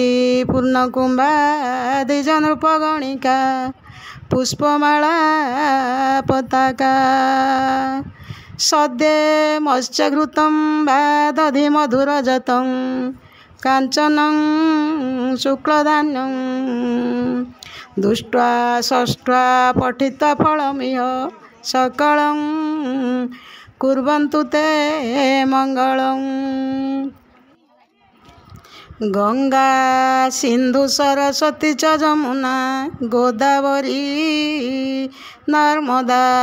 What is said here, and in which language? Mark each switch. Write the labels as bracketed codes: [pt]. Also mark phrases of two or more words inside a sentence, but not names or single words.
[sa] ପୂର୍ଣ୍ଣକୁମ୍ଭା ଦ୍ୱିଜନୃପଗଣିକା ପୁଷ୍ପମାଳା ପତାକା ସଦ୍ୟେ ମତ୍ସ୍ୟଘୃତଂ ବା ଦଧି ମଧୁରଜତଂ କାଞ୍ଚନଂ ଶୁକ୍ଳଧାନ୍ୟଂ ଦୁष्ट्वा षष्ट्वा पठित्वा फलमिह सकलं कुर्वन्तु ते मङ्गलम्। गंगा सिंधु सरस्वती च जमुना गोदावरी नर्मदा